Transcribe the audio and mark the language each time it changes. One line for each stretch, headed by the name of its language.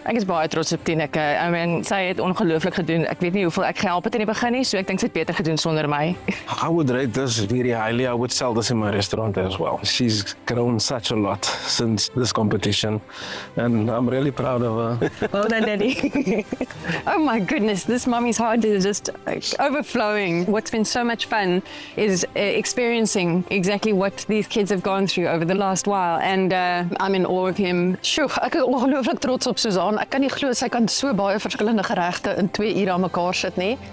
Afrikaans: Ek is baie trots op Tineke.
English: I mean,
Afrikaans: sy het ongelooflik gedoen. Ek weet nie hoeveel ek gehelp het in die begin nie, so ek dink sy het beter gedoen sonder my.
English: I would rate this very highly. I would sell this in my restaurant as well. She's grown such a lot since this competition, and I'm really proud of her. Well done, Daddy. Oh my goodness, this mommy's heart is just overflowing. What's been so much fun is experiencing exactly what these kids have gone through over the last while, and I'm in awe of him.
Afrikaans: Sjoe, ek is ongelooflik trots op Suzanne. Ek kan nie glo sy kan so baie verskillende geregte in 2 ure aan mekaar sit nie.